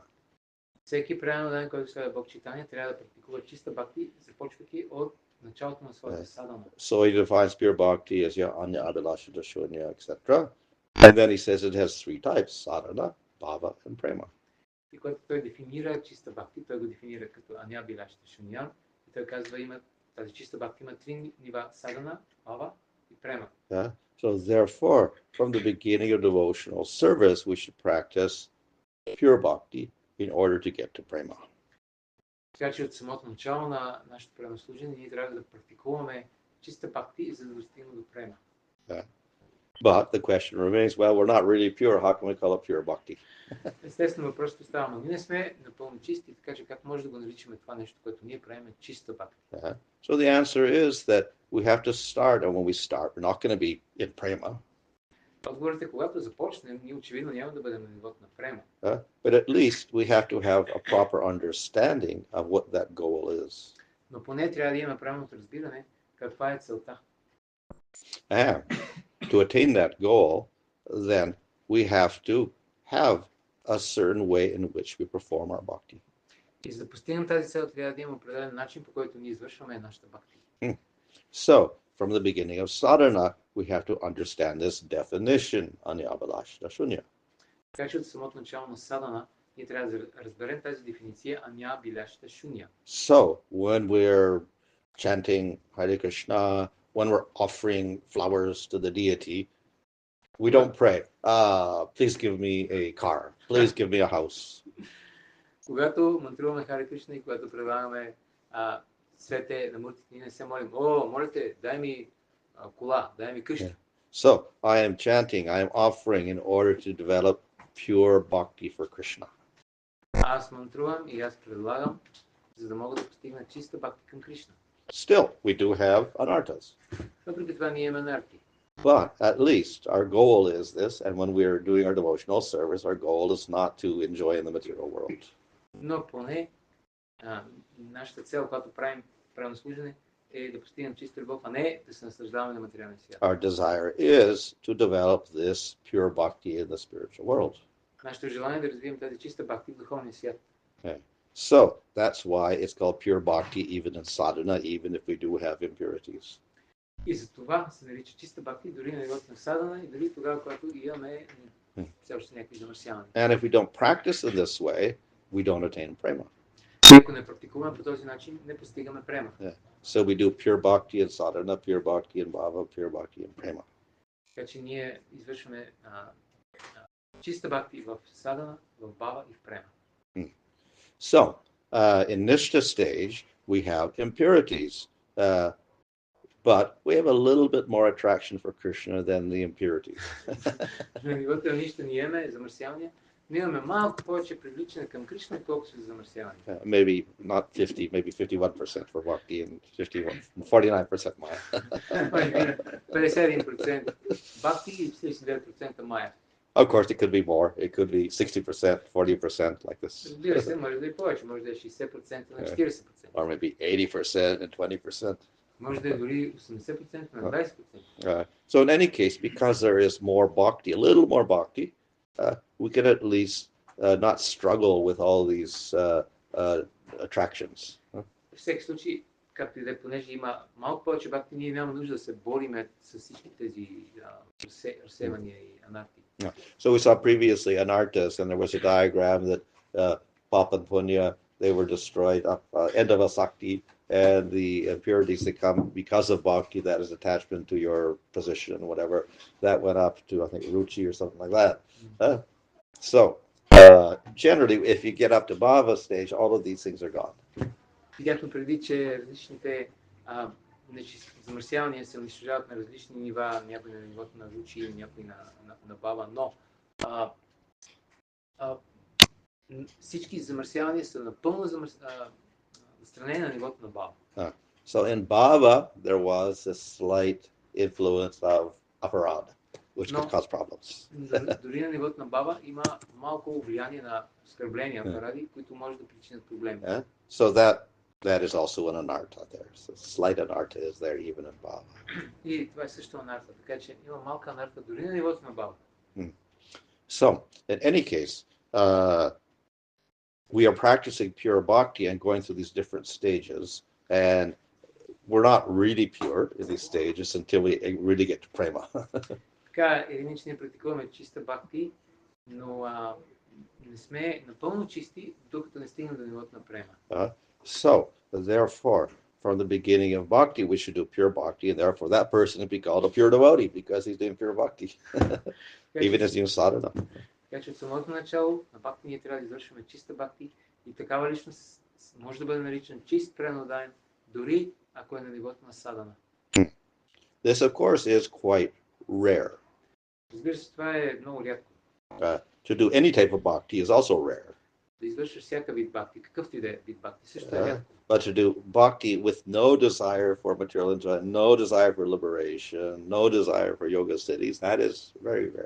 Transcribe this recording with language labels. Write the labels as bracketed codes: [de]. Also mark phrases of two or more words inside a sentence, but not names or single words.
[bg] Всеки преданен, който следва Бог Чайтания, трябва да практикува чиста бхакти, започвайки от началото на своята садана. [en] So he defines pure bhakti as [sa] अन्य अभिलाषिता शून्य, [en] etc. And then he says it has three types: sadhana, bhava, and prema. [bg] И когато той дефинира чиста бхакти, той го дефинира като [sa] अन्य अभिलाषिता शून्यम्. [bg] И той казва, тази чиста бхакти има три нива: садана, бхава и према. [en] So therefore, from the beginning of devotional service, we should practice pure bhakti in order to get to prema. [bg] Така че от самото начало на нашето пренослужение ние трябва да практикуваме чиста бхакти, за да достигнем до према. [en] But the question remains, well, we're not really pure. How can we call it pure bhakti? [bg] Естествено, въпросът остава, но ние не сме напълно чисти, така че как може да го наричаме това нещо, което ние правим чиста бхакти? [en] So the answer is that we have to start, and when we start, we're not going to be in prema. [bg] Отговорът е, когато започнем, ние очевидно няма да бъдем на нивото на према. [en] But at least we have to have a proper understanding of what that goal is. [bg] Но поне трябва да имаме правилното разбиране каква е целта. [en] And to attain that goal, then we have to have a certain way in which we perform our bhakti. [bg] И за да постигнем тази цел, трябва да имаме определен начин, по който ние извършваме нашата бхакти. [en] So, from the beginning of sadhana, we have to understand this definition, [sa] अन्याभिलाषिता शून्य. [bg] Така че от самото начало на садана ние трябва да разберем тази дефиниция [sa] अन्य अभिलाषिता शून्य. [en] So, when we're chanting Hare Krishna, when we're offering flowers to the deity, we don't pray, please give me a car, please give me a house. [bg] Когато мантруваме Харе Кришна и когато предлагаме цвете на муртите, ние не се молим, моля те, дай ми кола, дай ми къща. [en] So, I am chanting, I am offering in order to develop pure bhakti for Krishna. [bg] Аз мантрувам и аз предлагам, за да мога да постигна чиста бхакти към Кришна. [en] Still, we do have anarthas. [bg] Въпреки това ние имаме анарти. [en] But at least our goal is this, and when we're doing our devotional service, our goal is not to enjoy in the material world. [bg] Но поне нашата цел, когато правим служене, е да постигнем чиста любов, а не да се наслаждаваме на материалния свят. [en] Our desire is to develop this pure bhakti in the spiritual world. [bg] Нашето желание е да развием тази чиста бхакти в духовния свят. [en] Okay. So that's why it's called pure bhakti even in sadhana, even if we do have impurities. [bg] И за това се нарича чиста бхакти дори на нивото на садана и дори тогава, когато имаме все още някакви замърсявания. [en] And if we don't practice in this way, we don't attain prema. [bg] Ако не практикуваме по този начин, не постигаме према. [en] Yeah. So we do pure bhakti in sadhana, pure bhakti in bhava, pure bhakti in prema. [bg] Така че ние извършваме чиста бхакти в садана, в бава и в према. [en] So, in Nistha stage, we have impurities, but we have a little bit more attraction for Krishna than the impurities. [bg] На нивото на нища ние имаме замърсявания, но имаме малко повече привличане към Кришна, отколкото за замърсявания. [en] Maybe not 50, maybe 51% for bhakti and 49% maya. [bg] 51% бхакти и 49% мая. [en] Of course, it could be more. It could be 60%, 40%, like this. [bg] Разбира се, може да е повече, може да е 60% на 40%. [en] Or maybe 80% and 20%. [bg] Може да е дори 80% на 20%. [en] So in any case, because there is more bhakti, a little more bhakti, we can at least not struggle with all these attractions. [bg] В всеки случай, както и да е, понеже има малко повече бхакти, ние няма нужда да се бориме с всички тези разсевания и анарти. [en] So we saw previously anarthas, and there was a diagram that Papa and Punya, they were destroyed up end of Asakti, and the impurities that come because of bhakti, that is attachment to your position, whatever, that went up to, I think, Ruchi or something like that. So generally, if you get up to bhava stage, all of these things are gone. [bg] Видяхме преди, че различните замърсявания се унищожават на различни нива, някои на нивото на ручи, някои на баба, но всички замърсявания са напълно отстранени на нивото на баба. [en] So in bhava, there was a slight influence of aparadha, which could cause problems. [bg] Дори на нивото на баба има малко влияние на оскърбления, паради, които може да причинят проблеми. [en] So that is also an anartha there. So slight anartha is there even in bhava. [bg] И това е също анарта, така че има малка анарта дори на нивото на баба. [en] So, in any case, we are practicing pure bhakti and going through these different stages, and we're not really pure in these stages until we really get to prema. [bg] Така, иначе ние практикуваме чиста бхакти, но не сме напълно чисти, докато не стигнем до нивото на према. [en] So, therefore, from the beginning of bhakti, we should do pure bhakti, and therefore that person would be called a pure devotee because he's doing pure bhakti, even as in sadhana. [bg] Така че от самото начало на бхакти ние трябва да извършваме чиста бхакти и такава личност може да бъде наричан чист пренодаен, дори ако е на нивото на садана. [en] This, of course, is quite rare. [bg] Разбира се, това е много рядко. [en] To do any type of bhakti is also rare. [bg] Да извършваш всяка вид бхакти, какъвто и да е вид бхакти, също е рядко. [en] But to do bhakti with no desire for material enjoyment, no desire for liberation, no desire for yoga siddhis, that is very rare.